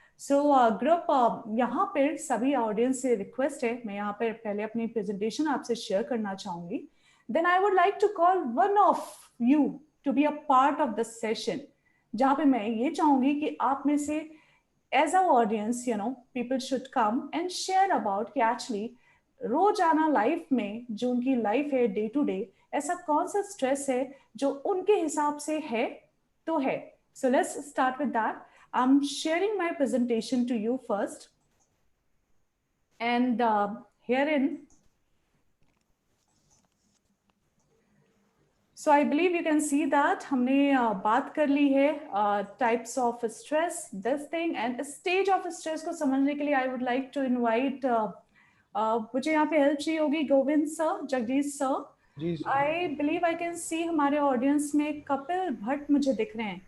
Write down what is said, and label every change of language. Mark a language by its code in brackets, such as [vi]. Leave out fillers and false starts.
[hi] So group, यहाँ पर सभी ऑडियंस से रिक्वेस्ट है, मैं यहाँ पर पहले अपनी प्रेजेंटेशन आपसे शेयर करना चाहूंगी, [en] then I would like to call one of you to be a part of the session, [hi] जहाँ पे मैं ये चाहूंगी कि आप में से [en] as our audience, people should come and share about [hi] कि actually रोजाना लाइफ में जो उनकी लाइफ है डे टू डे, ऐसा कौन सा स्ट्रेस है जो उनके हिसाब से है तो है। [en] So let's start with that. I'm sharing my presentation to you first, and herein, so I believe you can see that [hi] हमने बात कर ली है [en] types of stress, this thing, and stage of stress [hi] को समझने के लिए [en] I would like to invite [hi] मुझे यहाँ पे हेल्प चाहिए होगी Govind sir, Jagdish sir. [en] I believe I can see [hi] हमारे ऑडियंस में कपिल भट्ट मुझे दिख रहे हैं।